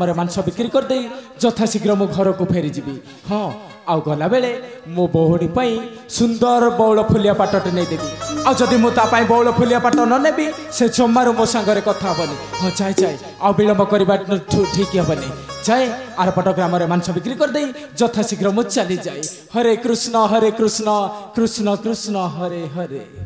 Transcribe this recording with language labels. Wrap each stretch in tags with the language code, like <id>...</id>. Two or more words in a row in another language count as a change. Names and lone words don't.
<or>ମାଂସ ବିକ୍ରି କର ଦେ ଯଥାଶୀଘ୍ର ମୋ ଘର କୁ ଫେରି ଯିବି ହଁ ଆଉ ଗଲା ବେଳେ ମୋ ବହୁଡ଼ି ପାଇଁ ସୁନ୍ଦର ବଉଳ ଫୁଲିଆ ପାଟଟେ ନେଇ ଦେବି ଆ ଯଦି ମୁ ତା ପାଇଁ ବଉଳ ଫୁଲିଆ ପାଟ ନ ନେବି ସେ ଜମାରୁ ମୋ ସାଙ୍ଗରେ କଥା ହେବନି ହଁ ଯାଏ ଯାଏ ଆ ବିଳମ୍ବ କରିବା ଠିକ ହେବନି ଯାଏ ଆରପଟ ଗ୍ରାମ ମାଂସ ବିକ୍ରି କର ଦେ ଯଥାଶୀଘ୍ର ମୁ ଚାଲି ଯାଏ ହରେ କୃଷ୍ଣ କୃଷ୍ଣ କୃଷ୍ଣ ହରେ ହରେ</or>